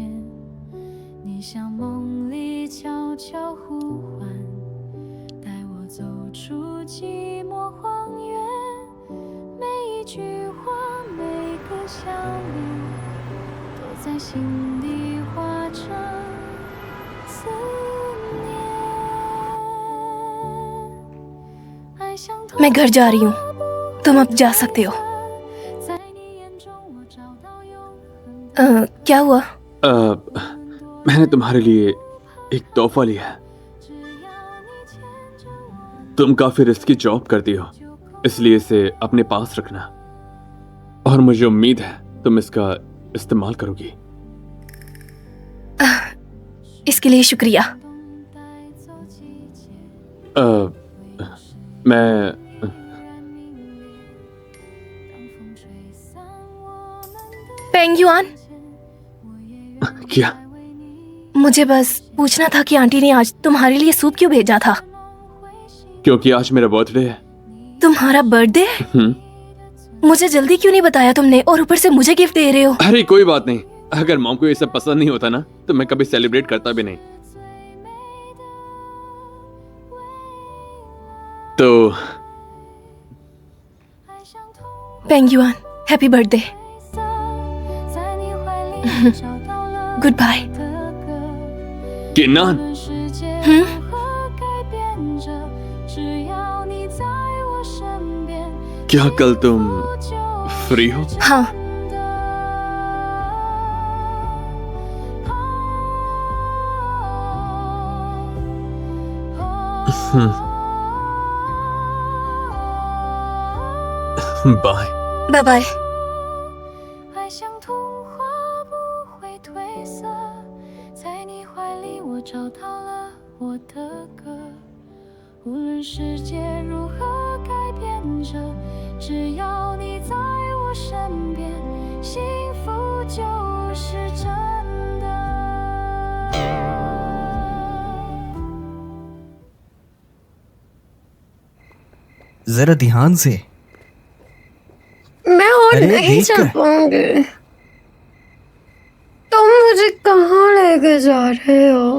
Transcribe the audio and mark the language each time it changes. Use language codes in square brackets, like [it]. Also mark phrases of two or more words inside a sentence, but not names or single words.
[zh] 你像梦里悄悄呼唤，带我走出寂寞荒原，每一句话，每个笑脸，都在心底画着思念。爱像痛 [hi] मैं घर जा रही हूँ, तुम अब जा सकते हो। [zh] 在你眼中我找到永恒。 [hi] क्या हुआ? मैंने तुम्हारे लिए एक तोहफा लिया है। [zh] 只要你牵着我， [hi] तुम काफी [en] risky job [hi] करती हो, इसलिए इसे अपने पास रखना और मुझे उम्मीद है तुम इसका इस्तेमाल करोगी। इसके लिए शुक्रिया। [zh] 带走季节， [hi] मैं [zh] 然明烈。当风吹散我们的 [hi] पेंगुआन, [zh] 线，我也愿 [hi] क्या? [zh] 再为你 [hi] मुझे बस पूछना था कि आंटी ने आज तुम्हारे लिए सूप क्यों भेजा था? [zh] 回心。 [hi] क्योंकि आज मेरा बर्थडे है। तुम्हारा बर्थडे है? मुझे जल्दी क्यों नहीं बताया तुमने, और ऊपर से मुझे गिफ्ट दे रहे हो। अरे कोई बात नहीं, अगर मॉम को ये सब पसंद नहीं होता ना तो मैं कभी सेलिब्रेट करता भी नहीं। तो [zh] 爱像童 [hi] पेंगुआन, [en] happy birthday. [zh] 色，在你怀里找到了 [en] Good bye. [zh] 的歌。 [hi] किन्नान, [zh] 无论世界 हम्म? 如何改变着，只要你在我身边， [hi] क्या कल तुम [zh] 就 [hi] फ्री हो? हाँ, [zh] 真的。 [hi] बाय। [en] Bye bye. [zh] 爱像童话不会褪色，在你怀里我找到了我的歌。无论世界如何改变着，只要你在我身边，幸福就是真的。 [hi] जरा ध्यान से। मैं और अरे, नहीं देख चल कर। पाऊंगी। तुम मुझे कहाँ लेके जा रहे हो?